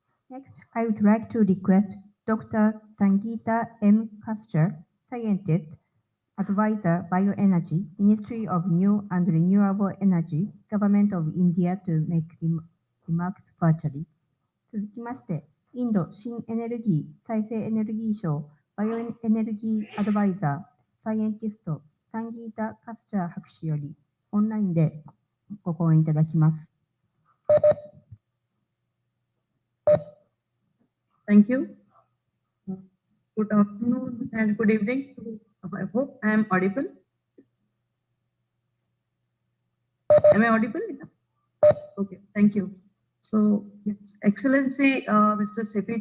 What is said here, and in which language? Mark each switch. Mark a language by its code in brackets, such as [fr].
[en] Next, I would like to request Dr. Sangeeta M. Kastur, scientist, advisor, Bioenergy, Ministry of New and Renewable Energy, Government of India to make remarks virtually. [ja] 続きまして、インド新エネルギー再生エネルギー省バイオエネルギーアドバイザーサイエンティストサンギータ・カスチャー博士よりオンラインでご講演いただきます。 [en] Thank you. Good afternoon and good evening. I hope I am audible. Am I audible? Okay, thank you. So, His Excellency Mr. C.P.